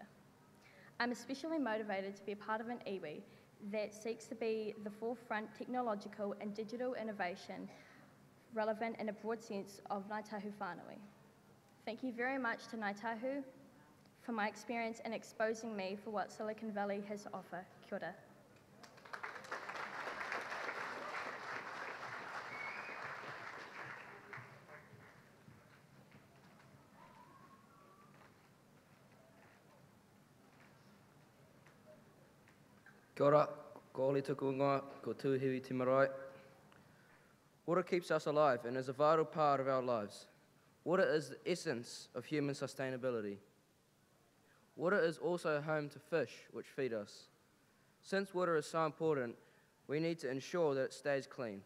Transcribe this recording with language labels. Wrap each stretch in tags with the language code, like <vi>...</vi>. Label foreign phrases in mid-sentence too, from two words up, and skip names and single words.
<en>I'm especially motivated to be a part of an iwi that seeks to be the forefront technological and digital innovation relevant in a broad sense of Ngāi Tahu whānau. Thank you very much to Ngāi Tahu for my experience in exposing me for what Silicon Valley has to offer.</en> <mi>Kia ora. Kia ora, ko ole tuku ingoa, ko Tuahiwi Marae.</mi> <en>Water keeps us alive and is a vital part of our lives. Water is the essence of human sustainability. Water is also home to fish, which feed us. Since water is so important, we need to ensure that it stays clean.</en>